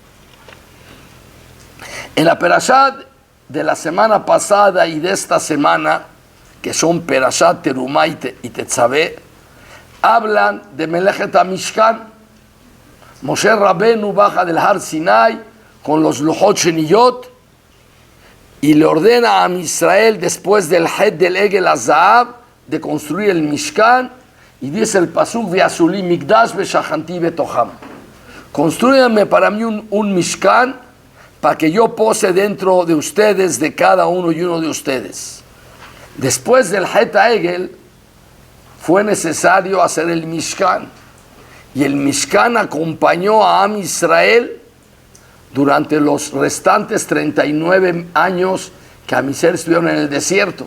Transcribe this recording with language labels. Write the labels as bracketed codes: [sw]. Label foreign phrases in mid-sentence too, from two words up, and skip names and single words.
[es] En la perashat de la semana pasada y de esta semana, que son perashat Terumá y Tetzaveh, hablan de [he] מלאכת המשכן. [es] Moshe Rabenu baja del Har Sinai con los [he] לוחות שניות [es] y le ordena a Israel, después del Het del [he] עגל הזהב, [es] de construir el Mishkan, Y dice el pasuk, [he] ועשו לי מקדש ושכנתי בתוכם. [es] Construyanme para mí un mishkan, para que yo pose dentro de ustedes, de cada uno y uno de ustedes. Después del [he] חטא עגל, [es] fue necesario hacer el mishkan. Y el mishkan acompañó a Am Israel durante los restantes 39 años que Am Israel estuvieron en el desierto.